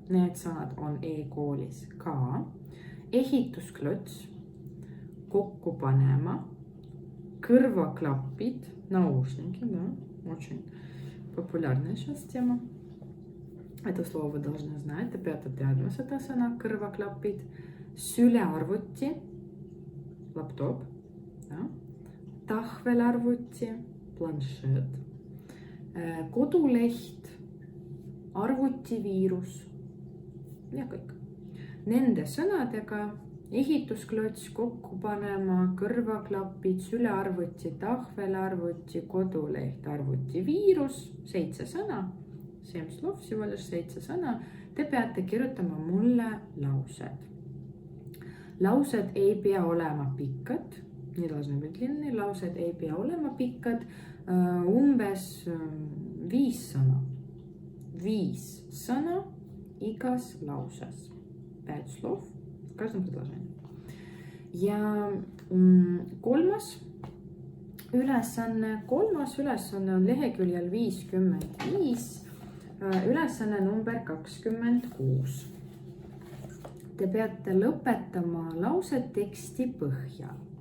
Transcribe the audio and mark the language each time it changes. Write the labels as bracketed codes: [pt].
[et] Need sõnad on e-koolis ka. Ehitusklots, kokku panema, kõrvaklapid, [ru] наушники, да, очень популярная сейчас тема. Это слово вы должны знать. [et] Te peate teadma seda sõna, kõrvaklapid, sülearvuti, laptop, да, tahvelarvuti, planšeet, koduleht, arvutiviirus ja kõik. Nende sõnadega ehitusklots, kokku panema, kõrvaklapid, sülearvuti, tahvelarvuti, koduleht, arvutiviirus, 7 sõna, 7 slov, [ru] всего лишь [et] 7 sõna. Te peate kirjutama mulle laused. Laused ei pea olema pikad, nii [ru] должны быть длинные, [et] laused ei pea olema pikad, umbes 5 sõna. 5 sõna igas lauses. [ru] 5 slov в каждом предложении. [et] Ja kolmas ülesanne on leheküljel 55, ülesanne number 26. Te peate lõpetama laused teksti põhjal.